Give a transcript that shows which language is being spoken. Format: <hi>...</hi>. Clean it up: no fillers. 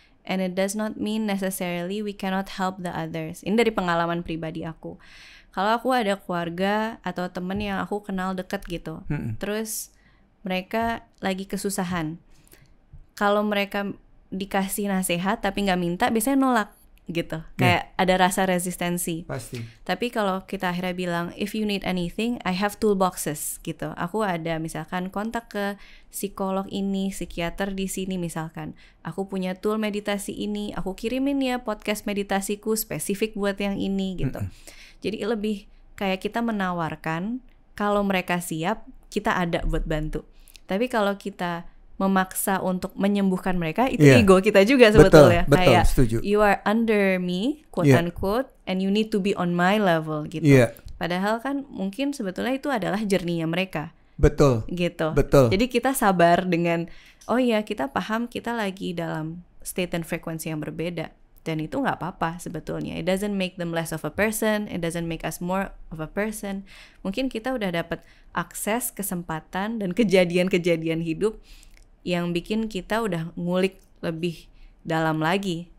<en>And it does not mean necessarily we cannot help the others.</en> <id>Ini dari pengalaman pribadi aku. Kalau aku ada keluarga atau temen yang aku kenal deket gitu, terus mereka lagi kesusahan. Kalau mereka dikasih nasihat tapi nggak minta, biasanya nolak gitu. Kayak ada rasa resistensi. Pasti. Tapi kalau kita akhirnya bilang,</id> <en>if you need anything, I have toolboxes</en> <id>gitu. Aku ada misalkan kontak ke psikolog ini, psikiater di sini misalkan. Aku punya tool meditasi ini, aku kirimin ya podcast meditasiku spesifik buat yang ini gitu. Jadi lebih kayak kita menawarkan, kalau mereka siap, kita ada buat bantu. Tapi kalau kita memaksa untuk menyembuhkan mereka, itu ego kita juga sebetulnya. Betul, kayak setuju.</id> <en>You are under me, quote unquote, and you need to be on my level</en> <id>gitu. Padahal kan mungkin sebetulnya itu adalah journey-nya mereka. Betul. Gitu. Betul. Jadi kita sabar dengan, oh ya kita paham kita lagi dalam state dan frekuensi yang berbeda. Dan itu nggak apa-apa sebetulnya.</id> <en>It doesn't make them less of a person. It doesn't make us more of a person.</en> <id>Mungkin kita udah dapat akses, kesempatan, dan kejadian-kejadian hidup yang bikin kita udah ngulik lebih dalam lagi.</id>